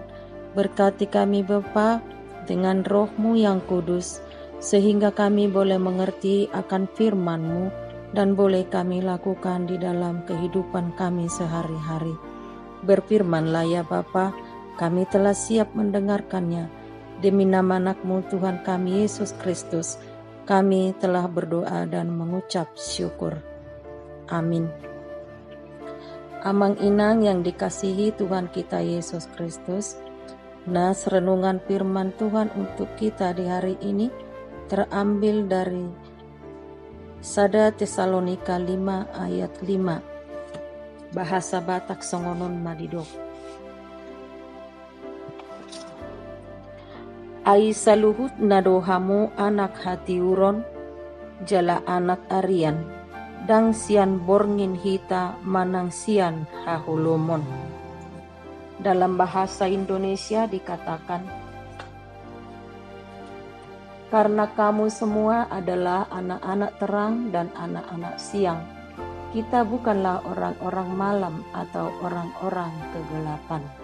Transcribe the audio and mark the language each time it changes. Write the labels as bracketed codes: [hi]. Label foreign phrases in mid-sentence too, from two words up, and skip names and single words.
[id] Berkati kami Bapa dengan roh-Mu yang kudus, sehingga kami boleh mengerti akan firman-Mu dan boleh kami lakukan di dalam kehidupan kami sehari-hari. Berfirmanlah ya Bapa, kami telah siap mendengarkannya. Demi nama anak-Mu Tuhan kami Yesus Kristus, kami telah berdoa dan mengucap syukur. Amin. Amang inang yang dikasihi Tuhan kita Yesus Kristus, nas renungan firman Tuhan untuk kita di hari ini terambil dari 1 Tesalonika 5 ayat 5. [bbc] Bahasa Batak Songonon Madidok. Ai saluhut nadohamu anak hati uron, jala anak arian, dang sian borngin hita manang sian hahulomon. [id] Dalam bahasa Indonesia dikatakan, karena kamu semua adalah anak-anak terang dan anak-anak siang, kita bukanlah orang-orang malam atau orang-orang kegelapan.